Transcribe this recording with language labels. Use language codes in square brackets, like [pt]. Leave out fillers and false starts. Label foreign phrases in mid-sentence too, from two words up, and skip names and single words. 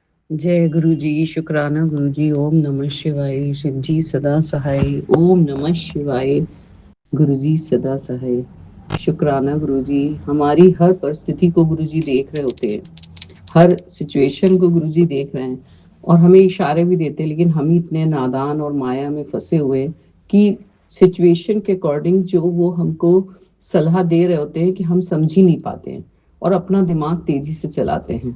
[hi] जय गुरु जी, शुक्राना गुरु जी। ओम नमः शिवाय। शिव जी सदा सहाय। ओम नमः शिवाय। गुरु जी सदा सहाय। शुक्राना गुरु जी। हमारी हर परिस्थिति को गुरु जी देख रहे होते हैं, हर सिचुएशन को गुरु जी देख रहे हैं और हमें इशारे भी देते हैं, लेकिन हम ही इतने नादान और माया में फंसे हुए हैं कि सिचुएशन के अकॉर्डिंग जो वो हमको सलाह दे रहे होते हैं कि हम समझ ही नहीं पाते हैं और अपना दिमाग तेजी से चलाते हैं।